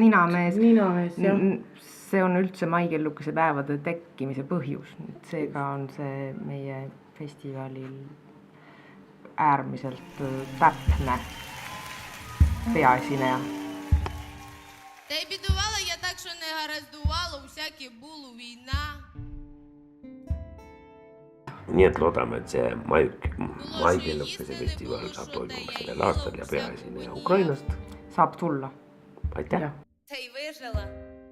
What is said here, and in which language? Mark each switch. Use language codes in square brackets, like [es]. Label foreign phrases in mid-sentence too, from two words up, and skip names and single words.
[et] Ninamees. Jah. See on üldse maikellukese päevade tekkimise põhjus. Seega on see meie festivalil äärmiselt täpne peaesineja. [uk] Та й бідувала я так, що не гараздувала, усяке було війна. [et] Nii et loodame, et see maikeellukese festival saab toimuma sellel aastal ja peaesineja Ukrainast. Saab tulla. Aitäh! [uk] Та й вижила.